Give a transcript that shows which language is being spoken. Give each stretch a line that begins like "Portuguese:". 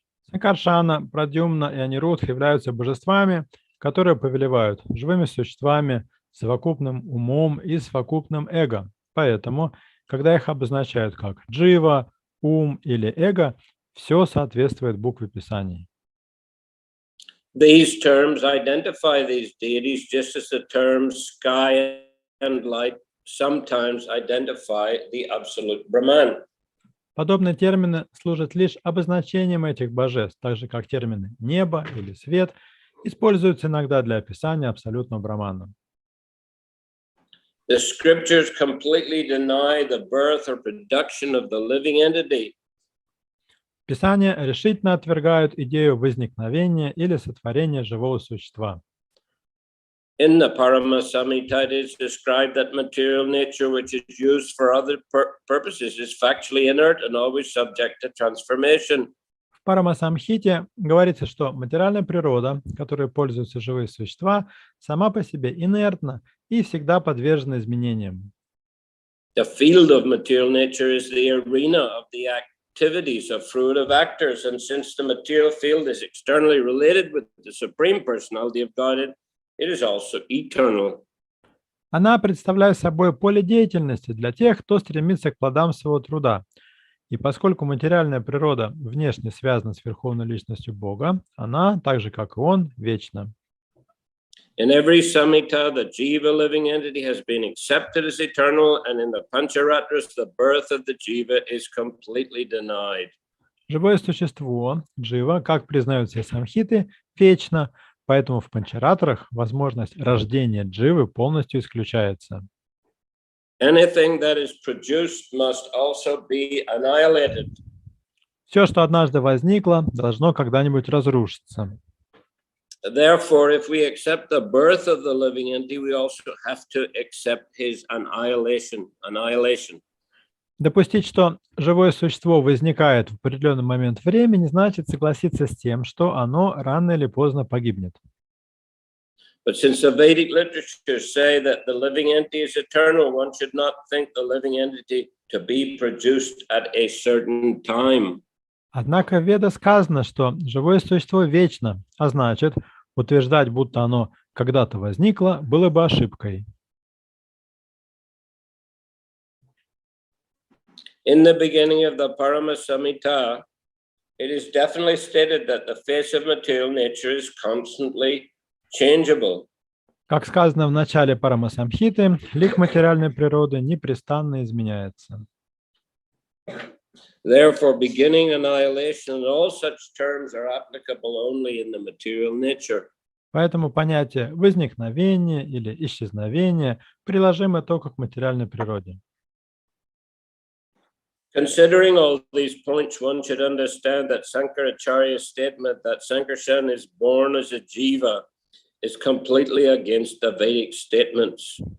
Russian: Санкаршана, Прадьюмна и Анирудх являются божествами, которые повелевают живыми существами, совокупным умом и совокупным эго. Поэтому, когда их обозначают как джива, ум или эго, все соответствует букве Писаний.
English: These terms identify these deities just as the terms sky and light sometimes identify the absolute Brahman.
Russian: Подобные термины служат лишь обозначением этих божеств, так же как термины «небо» или «свет» используются иногда для описания абсолютного Брамана.
English: The scriptures completely deny the birth or production of the living entity.
Russian: Писания решительно отвергают идею возникновения или сотворения живого существа.
English: In the Parama Samhita, it is described that material nature, which is used for other purposes, is factually inert and always subject to transformation.
Russian: В Парама-самхите говорится, что материальная природа, которой пользуются живые существа, сама по себе инертна и всегда подвержена изменениям.
English: The field of material nature is the arena of the activities of fruitive actors, and since the material field is externally related with the Supreme Personality of Godhead, it is also eternal.
Russian: Она представляет собой поле деятельности для тех, кто стремится к плодам своего труда. И поскольку материальная природа внешне связана с Верховной Личностью Бога, она, так же как и Он, вечна.
English: In every samhita, the jiva living entity has been accepted as eternal, and in the Pancharatras, the birth of the jiva is completely denied.
Russian: Живое существо, джива, как признают все самхиты, вечно, поэтому в панчаратрах возможность рождения дживы полностью исключается.
English: Anything that is produced must also be annihilated.
Russian: Все, что однажды возникло, должно когда-нибудь разрушиться.
English: Therefore, if we accept the birth of the living entity, we also have to accept his annihilation.
Russian: Допустить, что живое существо возникает в определенный момент времени, значит согласиться с тем, что оно рано или поздно погибнет.
English: But since the Vedic literatures say that the living entity is eternal, one should not think the living entity to be produced at a certain time.
Russian: Однако в Ведах сказано, что живое существо вечно, а значит, утверждать, будто оно когда-то возникло, было бы ошибкой.
English: In the beginning of the Parama Samhita, it is definitely stated that the face of material nature is constantly changeable.
Russian: Как сказано в начале Парама-самхиты, лик материальной природы непрестанно изменяется.
English: Therefore, beginning, annihilation, and all such terms are applicable only in the material nature.
Russian: Поэтому понятие возникновения или исчезновения приложимо только к материальной природе.
English: Considering all these points, one should understand that Shankaracharya's statement that Sankarshan is born as a jiva is completely against the Vedic statements.